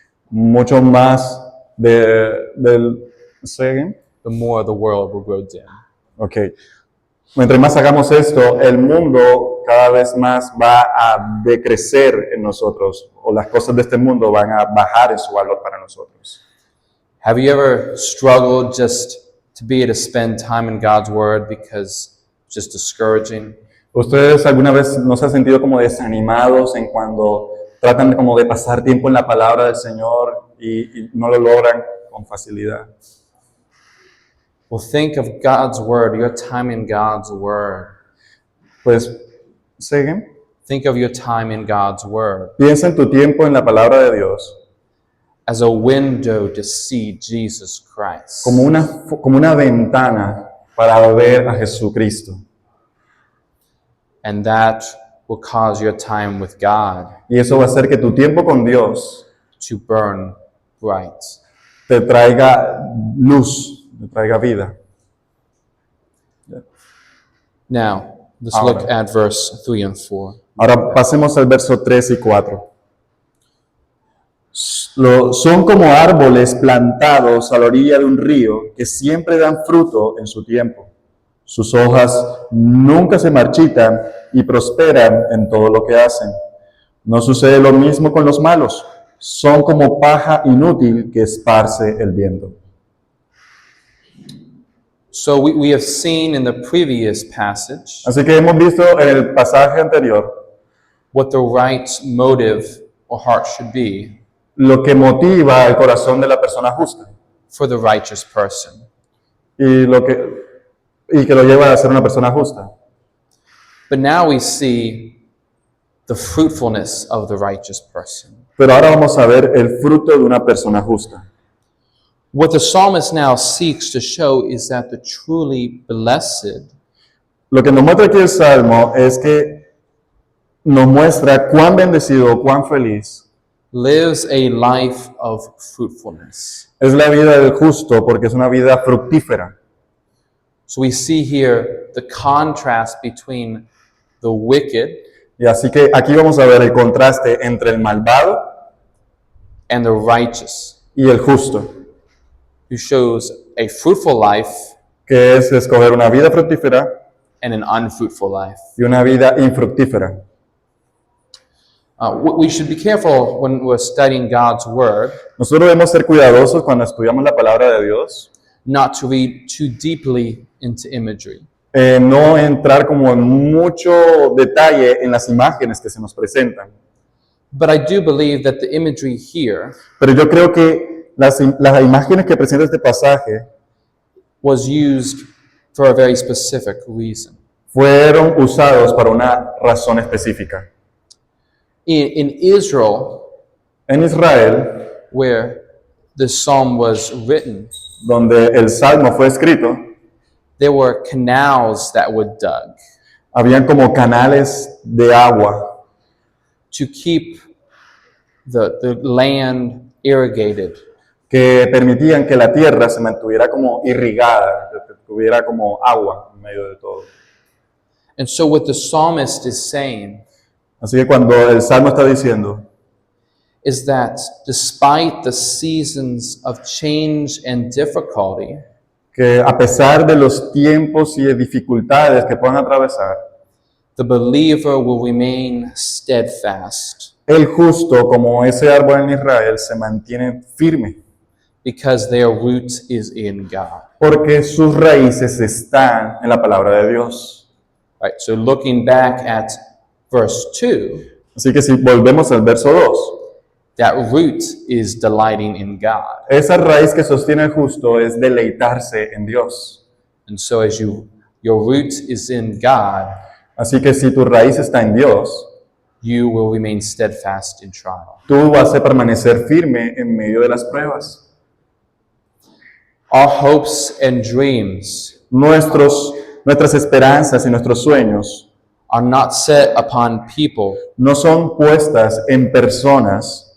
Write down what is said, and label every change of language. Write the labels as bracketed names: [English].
[Spanish] mucho más del... [English] ¿Say again? The more the world will grow dim. Ok. [Spanish] Mientras más hagamos esto, el mundo cada vez más va a decrecer en nosotros, o las cosas de este mundo van a bajar en su valor para nosotros. [English] Have you ever struggled just to be able to spend time in God's Word because it's just discouraging? [Spanish] ¿Ustedes alguna vez no se han sentido como desanimados en cuando tratan como de pasar tiempo en la palabra del Señor y no lo logran con facilidad? [English] Well, think of God's Word, your time in God's Word. Pues, ¿say again? Think of your time in God's Word [Spanish] Piensa en tu tiempo en la palabra de Dios [English] as a window to see Jesus Christ. [Spanish] como una ventana para ver a Jesucristo. [English] And that will cause your time with God [Spanish] Y eso va a hacer que tu tiempo con Dios [English] to burn bright. [Spanish] te traiga luz, te traiga vida. [English] Now, let's [Spanish] Ahora. [English] look at verse 3 and 4. [Spanish] Ahora pasemos al verso 3 y 4. Son como árboles plantados a la orilla de un río que siempre dan fruto en su tiempo. Sus hojas nunca se marchitan y prosperan en todo lo que hacen. No sucede lo mismo con los malos. Son como paja inútil que esparce el viento. [English] So we have seen in the previous passage [Spanish] Así que hemos visto en el pasaje anterior [English] what the right motive or heart should be [Spanish] lo que motiva el corazón de la persona justa [English] for the righteous person. [Spanish] y que lo lleva a ser una persona justa. [English] But now we see the fruitfulness of the righteous person. [Spanish] Pero ahora vamos a ver el fruto de una persona justa. [English] What the psalmist now seeks to show is that the truly blessed [Spanish] Lo que nos muestra aquí el Salmo es que nos muestra cuán bendecido, cuán feliz [English] lives a life of fruitfulness. [Spanish] es la vida del justo, porque es una vida fructífera. [English] So we see here the contrast between the wicked [Spanish] Y así que aquí vamos a ver el contraste entre el malvado [English] and the righteous, [Spanish] y el justo, [English] who shows a fruitful life [Spanish] que es escoger una vida fructífera [English] and an unfruitful life. [Spanish] y una vida infructífera. [English] We should be careful when we're studying God's Word [Spanish] Nosotros debemos ser cuidadosos cuando estudiamos la palabra de Dios, [English] not to read too deeply into imagery. [Spanish] no entrar como en mucho detalle en las imágenes que se nos presentan. [English] But I do believe that the imagery here [Spanish] Pero yo creo que las imágenes que presenta este pasaje [English] was used for a very specific reason. [Spanish] fueron usados para una razón específica. [English] In Israel, [Spanish] En Israel, [English] where the psalm was written, [Spanish] donde el Salmo fue escrito, [English] there were canals that were dug [Spanish] habían como canales de agua [English] to keep the land irrigated. [Spanish] que permitían que la tierra se mantuviera como irrigada, que tuviera como agua en medio de todo. [English] And so what the psalmist is saying [Spanish] Así que cuando el Salmo está diciendo [English] is that despite the seasons of change and difficulty, [Spanish] que a pesar de los tiempos y de dificultades que puedan atravesar, [English] the believer will remain steadfast [Spanish] el justo, como ese árbol en Israel, se mantiene firme, [English] because their root is in God. [Spanish] porque sus raíces están en la palabra de Dios. [English] Right, so looking back at verse 2, [Spanish] Así que si volvemos al verso 2, [English] that root is delighting in God. [Spanish] esa raíz que sostiene el justo es deleitarse en Dios. [English] And so as your root is in God, [Spanish] Así que si tu raíz está en Dios, [English] you will remain steadfast in trial. [Spanish] Tú vas a permanecer firme en medio de las pruebas. [English] Our hopes and dreams [Spanish] Nuestras esperanzas y nuestros sueños [English] are not set upon people [Spanish] no son puestas en personas